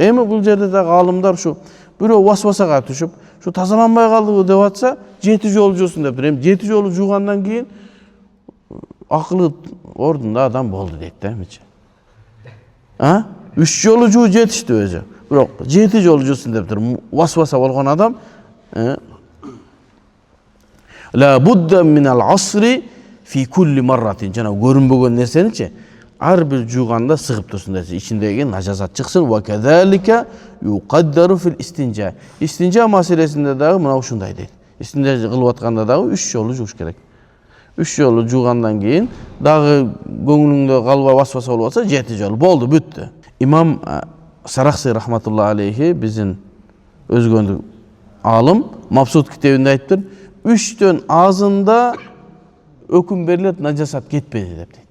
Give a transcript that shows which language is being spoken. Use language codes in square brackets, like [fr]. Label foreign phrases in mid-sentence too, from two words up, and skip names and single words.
[ky] Эми бул жерде дагы алымдар ушу бирөө васвасага түшүп, ушу тазаланбай калдыбы деп атса, 7 жолу жуусун дептир. Эми 7 жолу жуугандан кийин акылы ордунда адам болду дейт да, эмечи. 3 жолу жуу жетишти өзү. Бирок 7 жолу жуусун дептир. Васваса болгон адам [ar] لا بد من العصر في كل مرة. [ky] Жана көрүнбөгөн нерсеничи ар бир жууганда сыгып турсун десе, ичиндеги нажазат чыксын. [ar] وكذلك يقدر في الاستنجاء. [ky] Истинжа маселесинде дагы мына ушундай дейт. Истинжа кылып атканда дагы 3 жолу жууш керек. 3 жолу жуугандан кийин дагы көңүлүңдө калбай васваса болуп атса 7 жолу болду, бүттү. Имам Сарахси [ar] رحمة الله عليه [ky] биздин өзгөндүк алым Мабсут китебинде айтыптыр, 3төн азында өкүм берилет, нажасат кетпеди деп дейт.